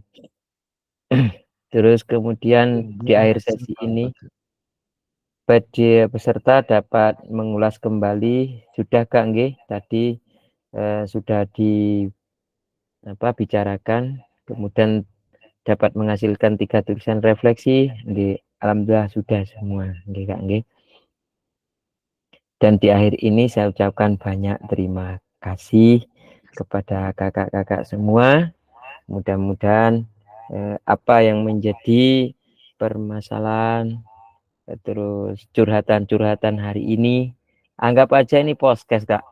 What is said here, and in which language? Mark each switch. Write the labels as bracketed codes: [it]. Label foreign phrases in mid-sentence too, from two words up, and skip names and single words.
[id] Terus kemudian di akhir sesi ini peserta dapat mengulas kembali, sudah Kak nggih tadi sudah bicarakan, kemudian dapat menghasilkan 3 tulisan refleksi, nggih alhamdulillah sudah semua nggih Kak nggih. Dan di akhir ini saya ucapkan banyak terima kasih kepada kakak-kakak semua. Mudah-mudahan apa yang menjadi permasalahan terus curhatan-curhatan hari ini, anggap aja ini podcast Kak.